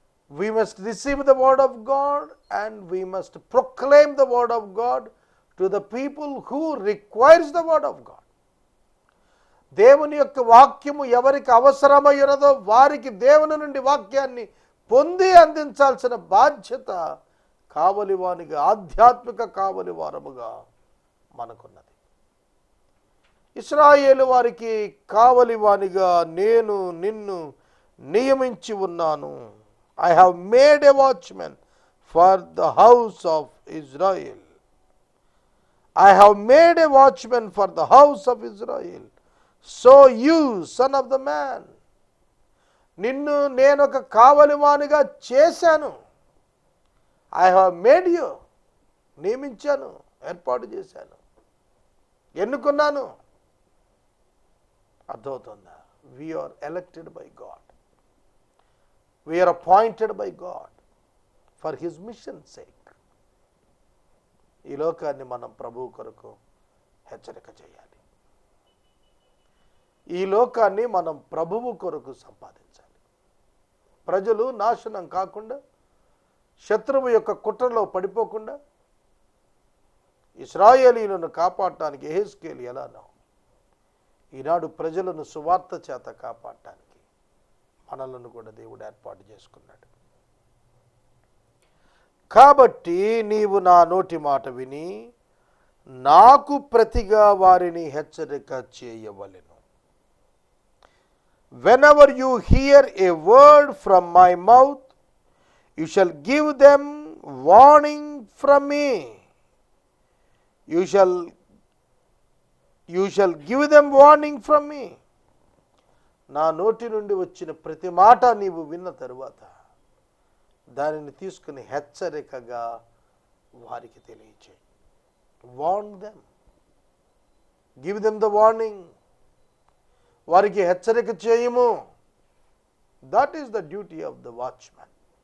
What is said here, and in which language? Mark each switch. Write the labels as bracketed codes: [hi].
[en] We must receive the word of God and we must proclaim the word of God to the people who requires the word of God. [te] దేవుని యొక్క వాక్యము ఎవరికి అవసరమైనదో వారికి దేవుని నుండి వాక్యాన్ని పొంది అందించాల్సిన బాధ్యత కావలివానిగా, ఆధ్యాత్మిక కావలివారముగా మనకున్నది. ఇశ్రాయేలు వారికి కావలివానిగా నేను నిన్ను నియమించి ఉన్నాను. [en] I have made a watchman for the house of Israel. I have made a watchman for the house of Israel. So you, son of the man, [te] నిన్ను నేను ఒక కావలివానిగా చేశాను. [en] I have made you, [te] నియమించాను, ఏర్పాటు చేశాను, ఎన్నుకున్నాను. అర్థమవుతుందా? [en] We are elected by God. We are appointed by God for his mission's sake. [te] ఈ లోకాన్ని మనం ప్రభువు కొరకు హెచ్చరిక చేయాలి. ఈ లోకాన్ని మనం ప్రభువు కొరకు సంపాదించాలి. ప్రజలు నాశనం కాకుండా, శత్రువు యొక్క కుట్రలో పడిపోకుండా ఇశ్రాయేలీయులను కాపాడటానికి యెహెజ్కేలు ఎలానో ఈనాడు ప్రజలను సువార్త చేత కాపాడటానికి మనలను కూడా దేవుడు ఏర్పాటు చేసుకున్నాడు. కాబట్టి నీవు నా నోటి మాట విని నాకు ప్రతిగా వారిని హెచ్చరిక చేయవలెను. [en] Whenever you hear a word from my mouth, you shall give them warning from me. You shall give them warning from me. [te] నా నోటి నుండి వచ్చిన ప్రతి మాట నీవు విన్న తరువాత దానిని తీసుకుని హెచ్చరికగా వారికి తెలియచేయి. [en] Warn them, give them the warning. [te] వారికి హెచ్చరిక చేయము. [en] That is the duty of the watchman.